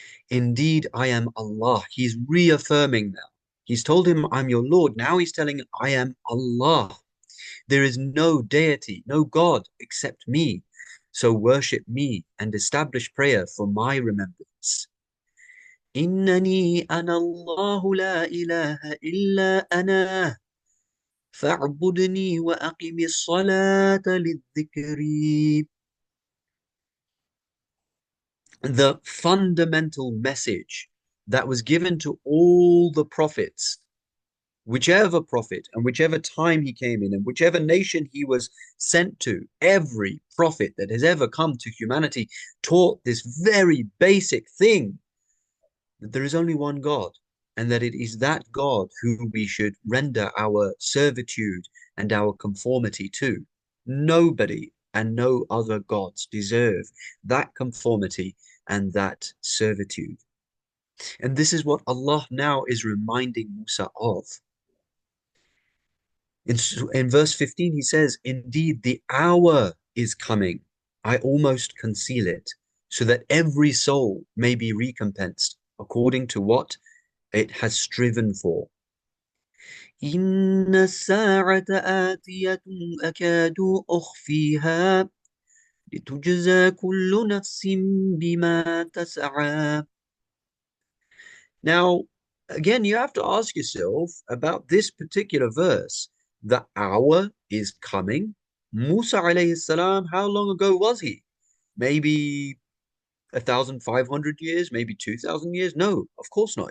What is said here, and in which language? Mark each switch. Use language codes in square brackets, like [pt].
[en] Indeed, I am Allah. He's reaffirming now. He's told him, I'm your Lord. Now he's telling him, I am Allah. There is no deity, no God except me. So worship me and establish prayer for my remembrance. [ar] إنني أنا الله لا إله إلا أنا فاعبدني وأقم الصلاة للذكر. [en] The fundamental message that was given to all the prophets, whichever prophet and whichever time he came in and whichever nation he was sent to, every prophet that has ever come to humanity taught this very basic thing, that there is only one God, and that it is that God who we should render our servitude and our conformity to. Nobody and no other gods deserve that conformity and that servitude. And this is what Allah now is reminding Musa of. In verse 15, he says, indeed, the hour is coming. I almost conceal it, so that every soul may be recompensed according to what it has striven for. [ar] إن الساعة آتية أكاد أخفيها لتجزى كل نفس بما تسعى. [en] Now, again, you have to ask yourself about this particular verse. The hour is coming. Musa alayhi salam, how long ago was he? Maybe 1,500 years, maybe 2,000 years? No, of course not.